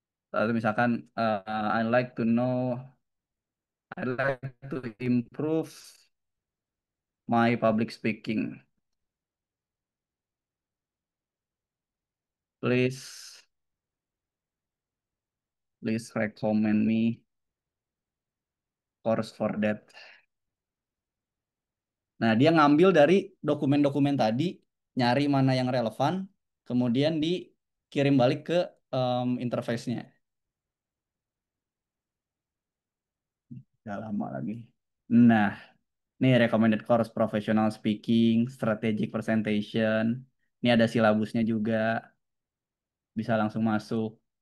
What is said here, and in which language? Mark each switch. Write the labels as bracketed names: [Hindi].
[Indonesian] Lalu misalkan, [English] I like to know, I like to improve my public speaking. Please, please recommend me course for that. [Indonesian] Nah, dia ngambil dari dokumen-dokumen tadi, nyari mana yang relevan, kemudian dikirim balik ke interface-nya. Gak lama lagi. Nah, nih recommended course professional speaking, strategic presentation. Ini ada silabusnya juga, bisa langsung masuk.